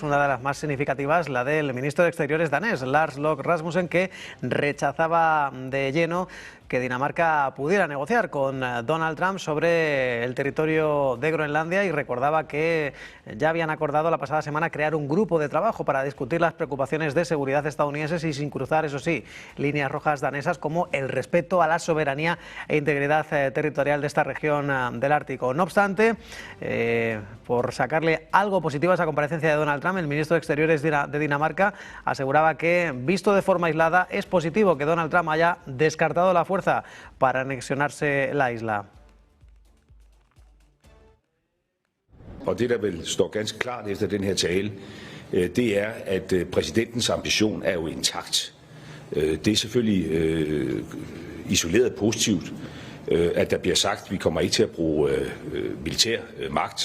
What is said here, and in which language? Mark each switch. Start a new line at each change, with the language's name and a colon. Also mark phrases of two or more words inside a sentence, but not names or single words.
Spanish: Una de las más significativas, la del ministro de Exteriores danés, Lars Løkke Rasmussen, que rechazaba de lleno que Dinamarca pudiera negociar con Donald Trump sobre el territorio de Groenlandia y recordaba que ya habían acordado la pasada semana crear un grupo de trabajo para discutir las preocupaciones de seguridad estadounidenses y sin cruzar, eso sí, líneas rojas danesas como el respeto a la soberanía e integridad territorial de esta región del Ártico. No obstante, por sacarle algo positivo a esa comparecencia de Donald Trump, el ministro de Exteriores de Dinamarca aseguraba que, visto de forma aislada, es positivo que Donald Trump haya descartado la fuerza para anexionarse la isla.
Danish: Og det, der vel står ganske klart efter den her tale, det er, at præsidentens ambition er jo intakt. Det er selvfølgelig isoleret positivt, at der bliver sagt, at vi kommer ikke til at bruge militær magt.